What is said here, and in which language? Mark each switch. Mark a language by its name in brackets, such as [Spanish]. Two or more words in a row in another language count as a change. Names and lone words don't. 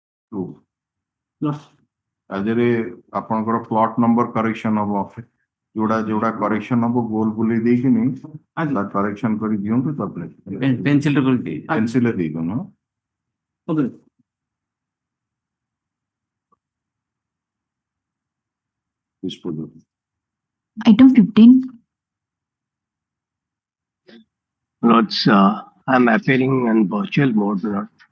[English] True. Lost. [Odia] ଆଜିରେ ଆପଣଙ୍କର [English] plot number correction [Odia] ହବ ଯୋଉଟା କରେକ୍ସନ ହବ ଗୋଲ ବୁଲେଇ ଦେଇକିନି ଆଜ୍ଞା କରେକ୍ସନ କରି ଦିଅନ୍ତୁ ତାପରେ Pencil ରେ କରିକି ପେନସିଲ ଦେଇଦଉନ [English] okay. Item 15. Lords, I'm appearing in virtual mode, Lord.